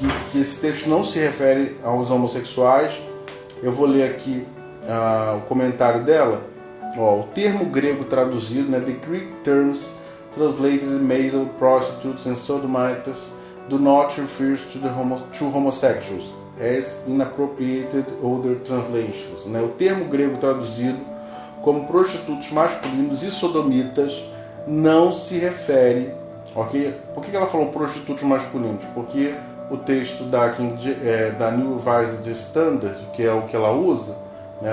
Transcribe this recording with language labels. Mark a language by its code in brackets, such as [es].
[pt] Que esse texto não se refere aos homossexuais. Eu vou ler aqui o comentário dela. O termo grego traduzido, né, [en] the Greek terms translated male prostitutes and sodomites do not refer to homosexuals as inappropriated other translations, né? [pt] O termo grego traduzido como prostitutos masculinos e sodomitas não se refere, ok? Por que ela falou prostitutos masculinos? Porque o texto da New Revised Standard, que é o que ela usa, né?